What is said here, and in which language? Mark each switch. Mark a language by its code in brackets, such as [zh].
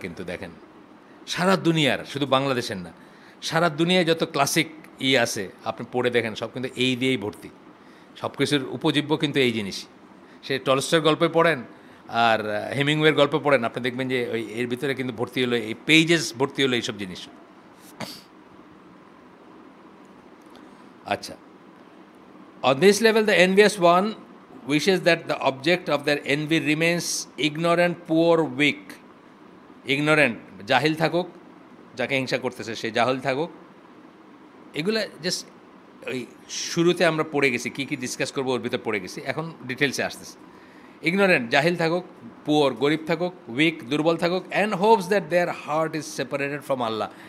[bn] কিন্তু দেখেন সারা দুনিয়ার, শুধু বাংলাদেশের না, সারা দুনিয়ায় যত ক্লাসিক আছে আপনি পড়ে দেখেন, সব কিন্তু এই দিয়েই ভর্তি। সব কিছুর উপজীব্য কিন্তু এই জিনিস। সে টলস্টয়ের গল্পে পড়েন আর হেমিংওয়ের গল্প পড়েন, আপনি দেখবেন যে ওই এর ভিতরে কিন্তু ভর্তি হলো, এই পেজেস ভর্তি হলো এইসব জিনিস। [en] আচ্ছা, on this level the envious one wishes that the object of their envy remains ignorant, poor, weak. [bn] ignorant, জাহিল থাকুক, যাকে হিংসা করতেছে সে জাহিল থাকুক। এগুলো জাস্ট ওই শুরুতে আমরা পড়ে গেছি, কী কী ডিসকাস করবো ওর ভিতরে পড়ে গেছি, এখন ডিটেলসে আসতেছে। [en] ignorant, [bn] জাহিল থাকুক, [en] poor, [bn] গরিব থাকুক, [en] weak, [bn] দুর্বল থাকুক, [en] And hopes that their heart is separated from Allah.